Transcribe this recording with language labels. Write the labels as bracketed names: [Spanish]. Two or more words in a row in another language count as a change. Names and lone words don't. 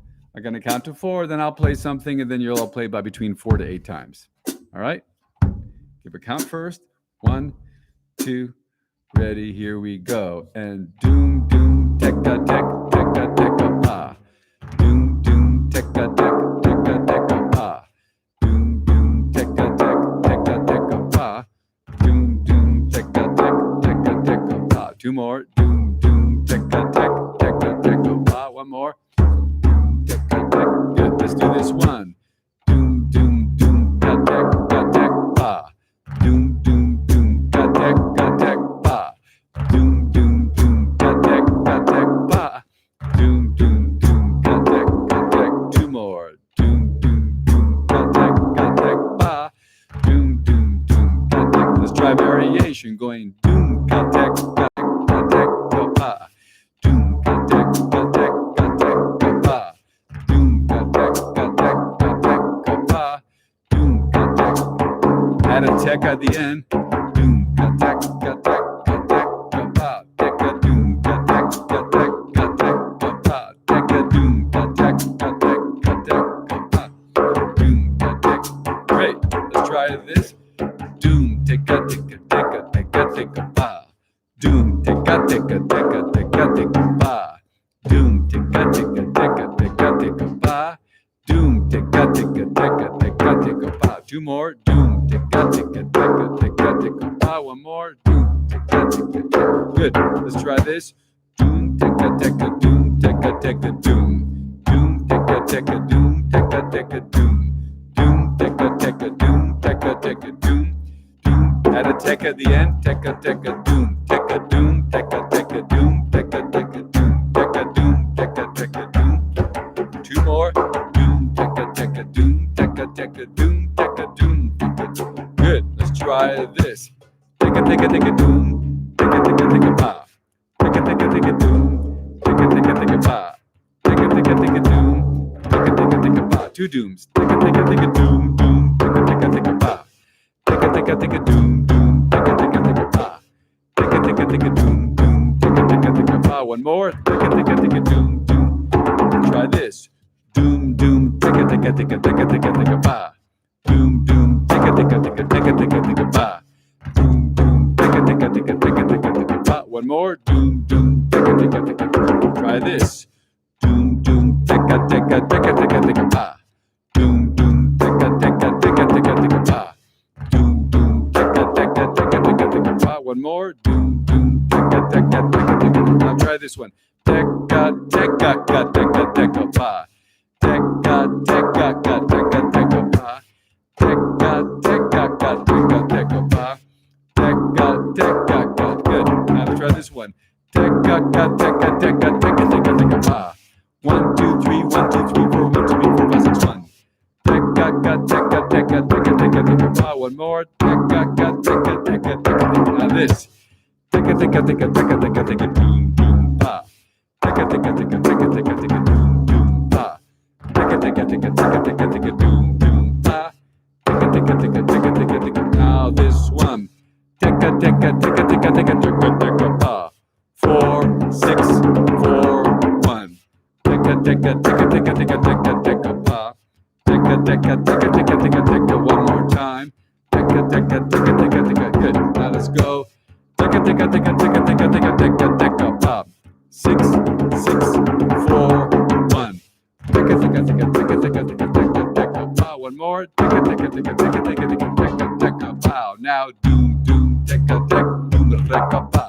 [English] I'm going to count to 4, then I'll play something, and then you'll all play by between 4 to 8 times. All right? Give a count first. 1, 2, ready, here we go. And doom, doom, tekka, tek, tekka, tekka, pa. Doom, doom, tekka, tek, tekka, tekka, pa. Doom, doom, tekka, tek, tekka, tekka, pa. Doom, doom, tekka, tek, tekka, tekka, pa. 2 more. Doom, doom, tekka, tek, tekka, tekka, pa. 1 more. Doom, tekka, tek. Good. Let's do this one. Doom, doom, doom, ka, tek, pa. Doom, doom, doom, ka, tek, pa. Doom, doom, doom, ka, tek, pa. Doom, doom, doom, ka, tek. 2 more. Doom, doom, doom, ka, tek, pa. Doom, doom, doom, ka, tek. Let's try variation going doom, ka, tek, pa. Doom, ka, tek, pa. Doom, ka, tek, pa. Doom, ka, tek. Add a tek at the end. Doom, ka, tek, pa. Tekka, doom, ka, tek, pa. Tekka, doom, ka, tek, pa. Doom, ka, tek. Great. Let's try this. Doom, tekka, pa. Doom, tekka, pa. Doom, tekka, pa. Doom, tekka, pa. 2 more. Doom, tekka, pa. 1 more. Doom, tekka. Good. Let's try this. Doom, tekka, doom, tekka, doom. Doom, tekka, doom, tekka, doom. Doom, tekka, doom, tekka, doom. Doom. Add a tek at the end. Tekka, doom. Tekka, doom, tekka, doom. Tekka, doom. Tekka, doom, tekka, doom. 2 more. Doom, tekka, doom, tekka, doom. Tekka, doom, tekka. Good. Let's try this. Tekka, doom. Tekka, pa. Tekka, doom. Tekka, pa. Tekka, doom. Tekka, pa. 2 dooms. Tekka, doom, doom. Tekka, pa. Tekka, doom, doom. Tekka, pa. Tekka, doom, doom. Tekka, pa. 1 more. Tekka, doom, doom. Try this. Doom, doom. Tekka, pa. Doom, doom. Tekka, pa. Doom, doom. Tekka, pa. 1 more. Doom, doom. Try this. Doom, doom. Tekka, pa. Doom, doom. Tekka, pa. Doom, doom. Tekka, pa. 1 more. Doom, doom. Now try this one. Tekka, pa. Tekka, pa. Tekka, pa. Good. Now let's try this one. Tekka, pa. 1, 2, 3, 1, 2, 3, 4, 1, 2, 3, 4, 5, 6, 1. Tekka, pa. 1 more. Tekka. Now this. Tekka, doom, doom, pa. Tekka, doom, doom, pa. Tekka, doom, doom, pa. Now this one. Tekka, pa. 4, 6, 4, 1. Tekka, pa. Tekka, 1 more time. Tekka. Good. Now let's go. Tekka, pa. 6, 6, 4, 1. Tekka, pa. 1 more. Tekka, pa. Now doom, doom, tekka, doom, rekka, pa.